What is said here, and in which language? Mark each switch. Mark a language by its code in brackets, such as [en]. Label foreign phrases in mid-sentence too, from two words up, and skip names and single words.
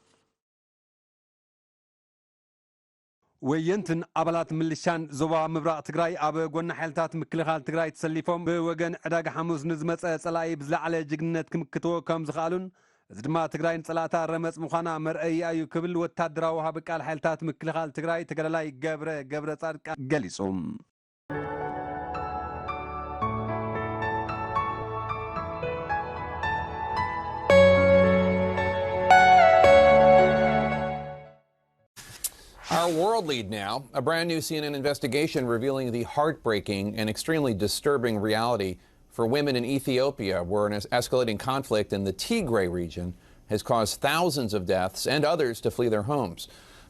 [ti] ወየንትን አባላት ሚሊሻን ዞባ ምብራቅ ትግራይ ኣብ ጎና ሓይልታት ምክልኻል ትግራይ ተሰሊፎም ብወገን ዕዳጋ ሐሙስ ንዝመፀ ጸላኢ ብዝለዓለ ጅግነት ክምክትዎ ከም ዝኽኣሉን እዚ ድማ ትግራይ ንጸላእታ ረመፅ ምዃና መርአይ እዩ ክብል ወታደራዊ ወሃቢ ቃል ሓይልታት ምክልኻል ትግራይ ተጋዳላይ ገብረ ጻድቅ ገሊጾም [en] Our world lead now, a brand new CNN investigation revealing the heartbreaking and extremely disturbing reality for women in Ethiopia, where an escalating conflict in the Tigray region has caused thousands of deaths and others to flee their homes.